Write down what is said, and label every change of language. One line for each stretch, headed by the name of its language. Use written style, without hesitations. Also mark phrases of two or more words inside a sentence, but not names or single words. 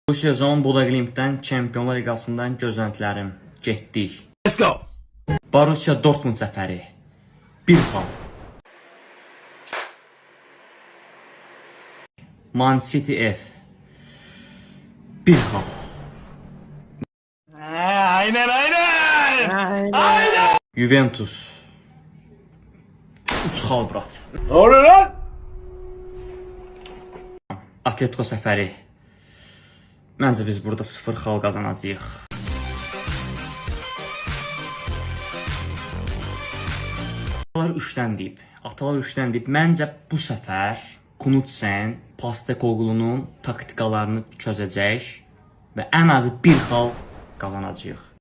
Azerbaijani: Bu sezon Budaglimpdən Çempionlar Liqasından gözləntilərim getdik.
English: Let's go.
Azerbaijani: Borussia Dortmund səfəri 1-0. Man City F 1-0.
Turkish: Aynen aynen. Aynen.
Azerbaijani: Juventus 3-0 brat.
Turkish: Ne oluyor lan?
Azerbaijani: Atletico səfəri. Məncə biz burada 0-0 qazanacağıq. Atalar 3-dən deyib. Məncə bu səfər Knudsen Postecoglunun taktikalarını çözəcək və ən azı 1-0 qazanacağıq.